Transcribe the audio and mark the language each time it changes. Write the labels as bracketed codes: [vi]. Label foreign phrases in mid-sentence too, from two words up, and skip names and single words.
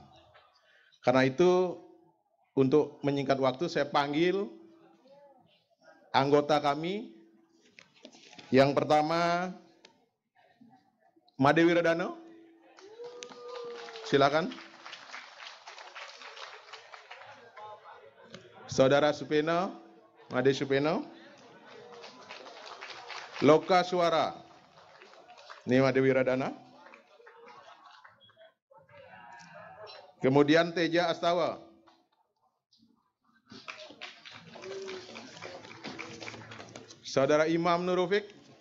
[id] Karena itu, untuk menyingkat waktu, saya panggil anggota kami. Yang pertama, Made Wiradano, silakan. Saudara Supeno, Made Supeno. Loka Suara, ini Made Wiradana. Kemudian Teja Astawa. Saudara Imam Nurufik.